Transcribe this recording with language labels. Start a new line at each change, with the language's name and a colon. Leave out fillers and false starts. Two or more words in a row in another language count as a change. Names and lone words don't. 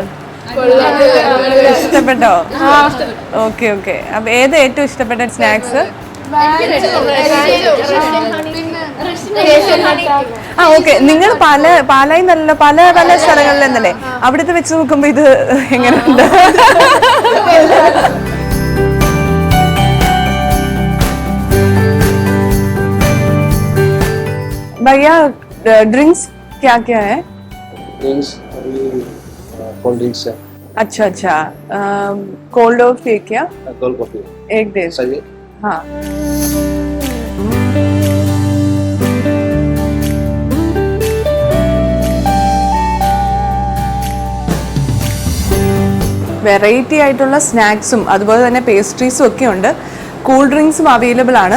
Malayalam: ഇഷ്ടപ്പെട്ടോ? ഓക്കെ ഓക്കെ. അപ്പൊ ഏത് ഏറ്റവും ഇഷ്ടപ്പെട്ട സ്നാക്സ്? ഓക്കെ. നിങ്ങൾ പാലായി നല്ല പല പല സ്ഥലങ്ങളിൽ നിന്നല്ലേ, അവിടുത്തെ വെച്ച് നോക്കുമ്പോ ഇത് എങ്ങനെയുണ്ട്?
Hindi: भैया ड्रिंक्स क्या क्या है? ड्रिंक्स अभी
English: cold drinks
Hindi: है. अच्छा अच्छा. कोल्ड और फिर क्या?
English: cold coffee
Hindi: एक दे. सही. हाँ.
Malayalam: വെറൈറ്റി ആയിട്ടുള്ള സ്നാക്സും അതുപോലെ തന്നെ പേസ്ട്രീസും ഒക്കെ ഉണ്ട്.
English: cool drinks
Malayalam: അവൈലബിൾ ആണ്.